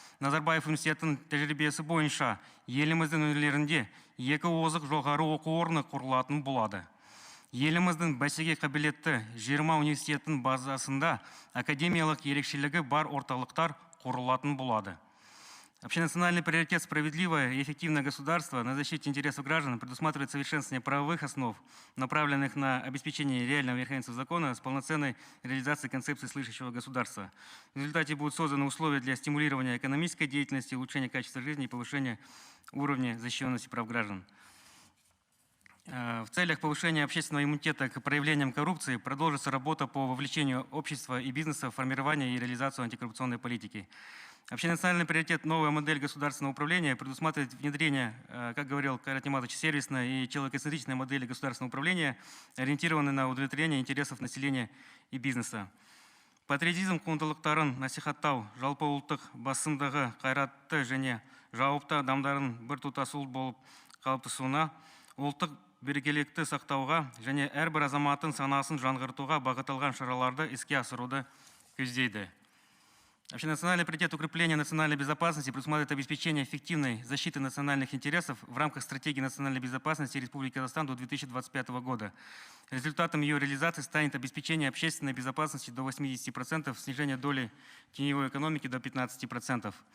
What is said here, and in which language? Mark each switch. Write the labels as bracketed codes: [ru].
[kk] Назарбаев университетінің тәжірибесі бойынша еліміздің өңірлерінде 2 озық жоғары оқу орны құрылатын болады. Еліміздің бәсекеге қабілетті 20 университеттің базасында академиялық ерекшелігі бар орталықтар құрылатын болады. [ru] Общенациональный приоритет «Справедливое и эффективное государство» на защите интересов граждан предусматривает совершенствование правовых основ, направленных на обеспечение реального верховенства закона с полноценной реализацией концепции слышащего государства. В результате будут созданы условия для стимулирования экономической деятельности, улучшения качества жизни и повышения уровня защищенности прав граждан. В целях повышения общественного иммунитета к проявлениям коррупции продолжится работа по вовлечению общества и бизнеса в формирование и реализацию антикоррупционной политики. Общенациональный приоритет «Новая модель государственного управления» предусматривает внедрение, как говорил Кайрат Нематович, сервисной и человекоцентричной модели государственного управления, ориентированной на удовлетворение интересов населения и бизнеса. [kk] Патриотизм құндылықтарын насихаттау, жалпы ұлттық басымдығы қайратты және жауапты адамдардың біртұтас ұлт болып қалыптасуына, ұлттық бірегейлікті сақтауға және әрбір азаматтың санасын жаңғыртуға бағытталған шараларды іске асыруды көздейді. [ru] Общенациональный приоритет укрепления национальной безопасности предусматривает обеспечение эффективной защиты национальных интересов в рамках стратегии национальной безопасности Республики Казахстан до 2025 года. Результатом ее реализации станет обеспечение общественной безопасности до 80%, снижение доли теневой экономики до 15%.